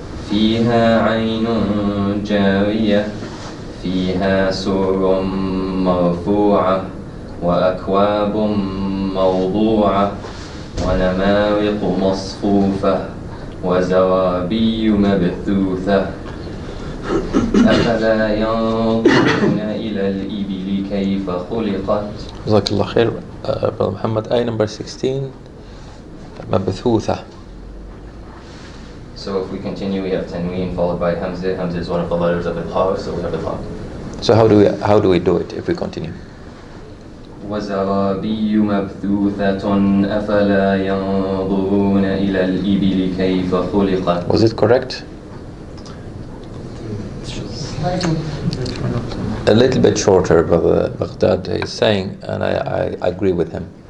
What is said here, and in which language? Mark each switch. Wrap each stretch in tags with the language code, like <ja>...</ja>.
<ar>فيها عين جارية فيها سرر مرفوعة وأكواب موضوعة ونمارق مصفوفة وزرابي مبثوثة أفلا ينظرون إلى الإبل كيف خلقت. جزاك الله خير, Brother Muhammad.</ar> <en>Ayah number 16, مبثوثة. So if we continue, we have tanween followed by hamza. Hamza is one of the letters of Tahar, so we have Tahar. So how do we do it if we continue?</en> <ar>وزرابي مبثوثة أفلا ينظرون إلى الإبل كيف خلقت.</ar> <en>Was it correct? A little bit shorter, Brother Baghdad is saying, and I agree with him.</en>